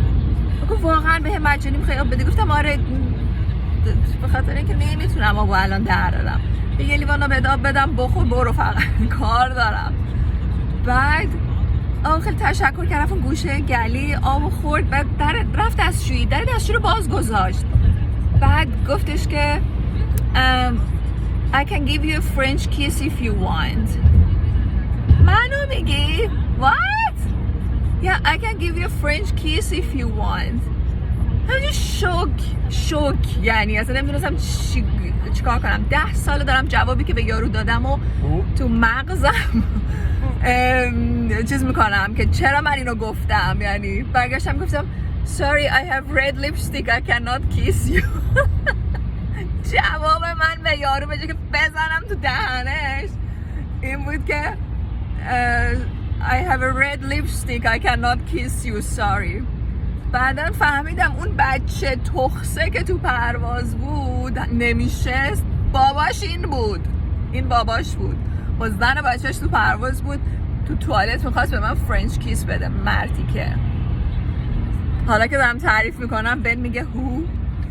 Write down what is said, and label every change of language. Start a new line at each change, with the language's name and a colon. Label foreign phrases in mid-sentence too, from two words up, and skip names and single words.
Persian: گفت واقعا به مجانی میخوای آب بدی؟ گفتم آره، به خاطر اینکه نمیتونم آبو الان درارم، یه لیوان آب بدم بخور برو، فقط کار دارم. بعد خیلی تشکر کردم، اون گوشه گلی آب خورد، بعد رفت دستشویی، در دستشویی رو باز گذاشت. بعد گفتش که
English: I can give you a French kiss if you want.
Persian: منو میگی؟ What?
English: Yeah, I can give you a French kiss if you want.
Persian: همینجور شوک، یعنی اصلا نمیدونستم چیکار کنم. 10 سال دارم جوابی که به یارو دادم و تو مغزم چیز میکنم که چرا من اینو گفتم. یعنی برگشتم گفتم
English: Sorry, I have red lipstick, I cannot kiss you.
Persian: جواب من به یارو به جای که بزنم تو دهنش این بود که
English: I have a red lipstick, I cannot kiss you, sorry.
Persian: بعدن فهمیدم اون بچه تخصه که تو پرواز بود نمیشست، باباش این باباش بود، با زن بچهش تو پرواز بود، تو توالت میخواست به من
English: French kiss
Persian: بده. مرتی که حالا که دارم تعریف میکنم بن میگه هو